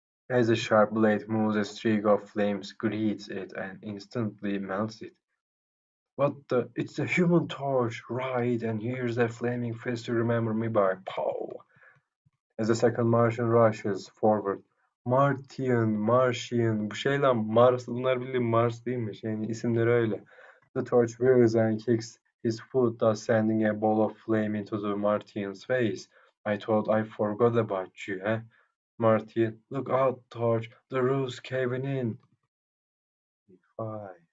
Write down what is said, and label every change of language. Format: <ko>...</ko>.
<en>As the sharp blade moves, a streak of flames greets it and instantly melts it. What the? It's a human torch, right? And here's that flaming fist to remember me by. Pow! As the second Martian rushes forward.</en> <tr>Martian, bu şey lan Mars, bunlar bildiğin Mars değilmiş, yani isimleri öyle.</tr> <en>The torch whirls and kicks his foot, thus sending a ball of flame into the Martian's face. I thought I forgot about you, eh? Martian, look out, Torch, the roof's caving in. 5.</en>